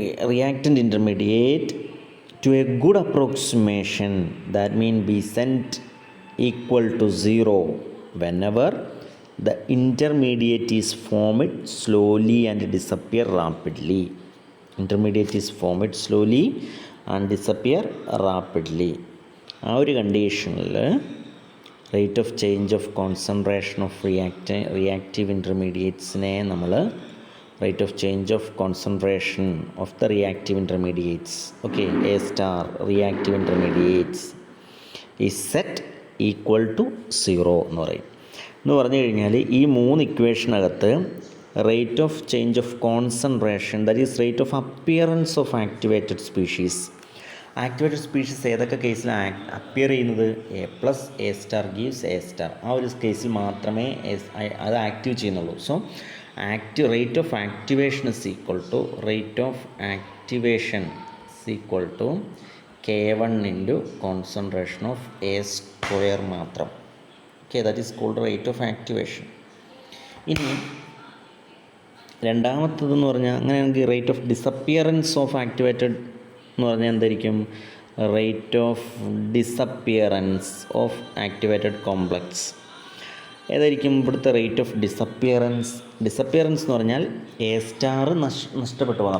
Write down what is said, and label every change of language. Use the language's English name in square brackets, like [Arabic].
[English] reactant intermediate to a good approximation, that means Bcent equal to 0 whenever the intermediate is formed slowly and disappear rapidly. Intermediate is formed slowly and disappear rapidly. [Malayalam] ആ ഒരു കണ്ടീഷനിൽ [English] rate of change of concentration of reactive ഇൻ്റർമീഡിയറ്റ്സിനെ [Malayalam] നമ്മൾ [English] rate of change of concentration of the reactive intermediates, okay, A star reactive intermediates is set equal to 0 [Malayalam] എന്ന് പറഞ്ഞു കഴിഞ്ഞാൽ ഈ മൂന്ന് ഇക്വേഷനകത്ത് [English] Rate of change of concentration, that is rate of appearance of activated species. [Malayalam] Activated species ഏതൊക്കെ കേസിലാണ് appear ചെയ്യുന്നത്? [English] A plus A star gives A star. [Malayalam] ആ ഒരു കേസിൽ മാത്രമേ അത് ആക്റ്റീവ് ചെയ്യുന്നുള്ളൂ. [English] so rate of activation is equal to rate of activation is equal to K1 into concentration of A square [Malayalam] മാത്രം. [English] Okay, that is called rate of activation. [Malayalam] ഇനി രണ്ടാമത്തതെന്ന് പറഞ്ഞാൽ അങ്ങനെയാണെങ്കിൽ [English] rate of disappearance of activated [Malayalam] എന്ന് പറഞ്ഞാൽ എന്തായിരിക്കും? [English] Rate of disappearance of activated complex. [Malayalam] ഏതായിരിക്കും ഇവിടുത്തെ rate of disappearance? Disappearance എന്ന് പറഞ്ഞാൽ എ സ്റ്റാർ നഷ്ടപ്പെട്ടു പോകുന്നത്.